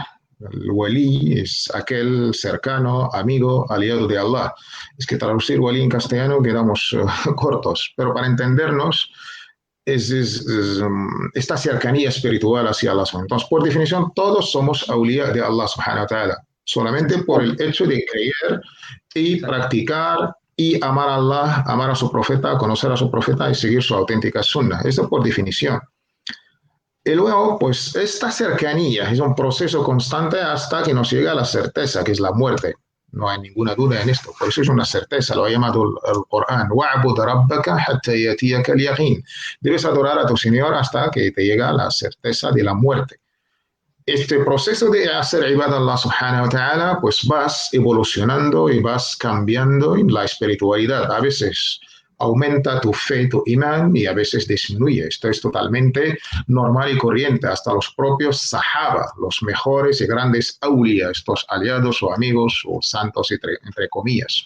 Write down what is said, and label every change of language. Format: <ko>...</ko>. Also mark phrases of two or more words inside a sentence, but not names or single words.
<es>El wali es aquel cercano, amigo, aliado de Allah. Es que traducir wali en castellano quedamos cortos, pero para entendernos es esta cercanía espiritual hacia Allah. Entonces, por definición, todos somos awliya de Allah</es> <ar>سبحانه وتعالى,</ar> <es>solamente por el hecho de creer y practicar y amar a Allah, amar a su profeta, conocer a su profeta y seguir su auténtica sunna. Esto por definición. Y luego, pues, esta cercanía es un proceso constante hasta que nos llega a la certeza, que es la muerte. No hay ninguna duda en esto. Por eso es una certeza, lo ha llamado el Corán.</es> <ar>وَاعْبُدْ رَبَّكَ حَتَّى يَأْتِيَكَ الْيَقِينُ.</ar> <es>Debes adorar a tu Señor hasta que te llega la certeza de la muerte. Este proceso de hacer ibad a Allah</es> <ar>سبحانه وتعالى,</ar> <es>pues vas evolucionando y vas cambiando en la espiritualidad. A veces aumenta tu fe, tu imán, y a veces disminuye. Esto es totalmente normal y corriente. Hasta los propios sahaba, los mejores y grandes awliya, estos aliados o amigos o santos, entre comillas.</es>